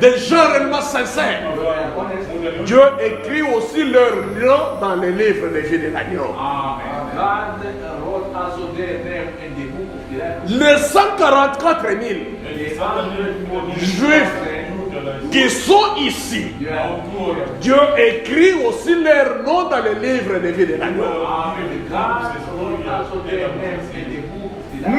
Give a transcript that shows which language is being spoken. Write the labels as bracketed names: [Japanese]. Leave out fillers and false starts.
[French] des gens réellement sincères. [English] You are honest. [French] Dieu écrit aussi leur nom dans les livres de vie de l'agneau. [English] God wrote also their name in the book of the Lamb. [French] Les 144 000 [English] The 100 [French] Juifs qui sont ici, [English] You are [French] Dieu écrit aussi leur nom dans les livres de vie de l'agneau. [English] God wrote also their name in the book of the Lamb.